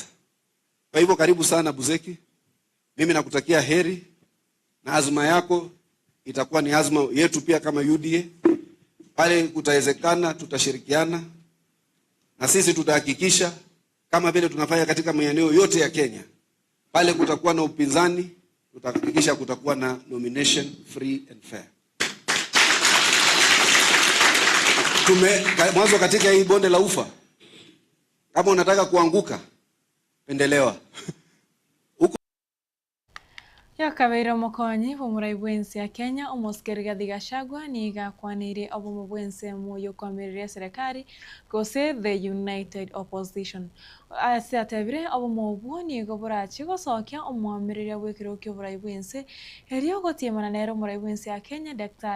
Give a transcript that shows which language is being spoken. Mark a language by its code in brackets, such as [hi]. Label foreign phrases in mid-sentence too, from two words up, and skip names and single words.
[sw] Kwa hivyo karibu sana Buzeki. Mimi nakutakia heri na azma yako itakuwa ni azma yetu pia kama UDA. Pale kutawezekana tutashirikiana na sisi tutahakikisha kama vile tunafanya katika maeneo yote ya Kenya. Pale kutakuwa na upinzani, tutahakikisha kutakuwa na nomination [en] free and fair. [sw] Mwanzo katika hii bonde la ufa, kama unataka kuanguka, pendelewa. [guz] Yakabeire omukonyi b'omurai bwensi ya Kenya Omosike Rigathi Gachagua nigakwanire obomo bwensi moyo kwamiriria serikali gose [en] the United Opposition. [guz] Ase atebire obomo obwo nigo burachi gosokia omwamiriria bwekiro ky'oburai bwensi erio gotiemana nero omurai bwensi ya Kenya Dr.